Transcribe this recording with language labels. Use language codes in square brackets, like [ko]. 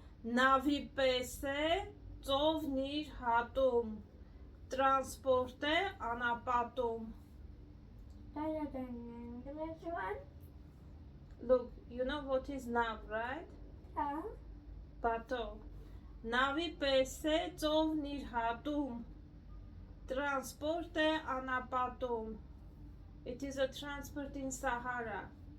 [hy] Նավի պես է ծովն իր հատում, տրանսպորտ է անապատում։ [en] Better than English one? Look, you know what is nav, right? Yeah. [hy] Պատո։ Նավի պես է ծովն իր հատում, տրանսպորտ է անապատում։ [en] It is a transport in Sahara.